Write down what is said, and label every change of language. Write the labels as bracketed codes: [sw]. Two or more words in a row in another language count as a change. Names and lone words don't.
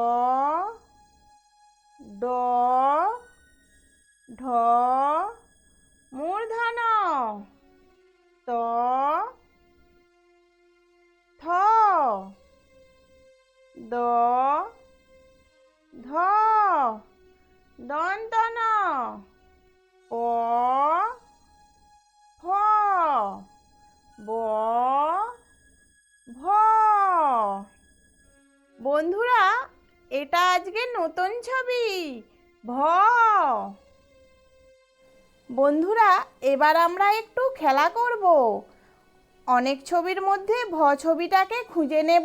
[bn] ড, ঢ, মূর্ধন্য, ত, থ, দ, ধ, দন্তন, প, ফ, ব, ভ। বন্ধুরা, এটা আজকে নতুন ছবি ভ। বন্ধুরা, এবার আমরা একটু খেলা করব। অনেক ছবির মধ্যে ভ ছবিটাকে খুঁজে নেব।